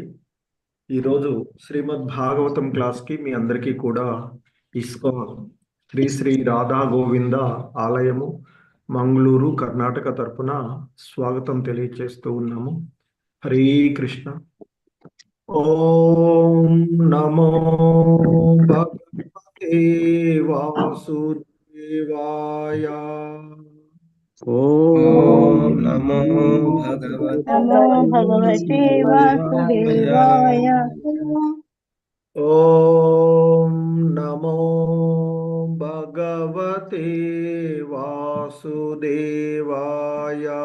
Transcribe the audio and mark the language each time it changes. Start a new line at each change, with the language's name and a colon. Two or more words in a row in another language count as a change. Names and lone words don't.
Telugu: ఈరోజు శ్రీమద్ భాగవతం క్లాస్కి మీ అందరికీ కూడా ఇస్కాన్ శ్రీ శ్రీ రాధా గోవింద ఆలయము మంగళూరు కర్ణాటక తరపున స్వాగతం తెలియజేస్తూ ఉన్నాము.
Sanskrit: హరే కృష్ణ. ఓం నమో భగవతే వాసుదేవాయ. ओम नमो भगवते नमो भगवते वासुदेवाय। ओम नमो भगवते वासुदेवाय.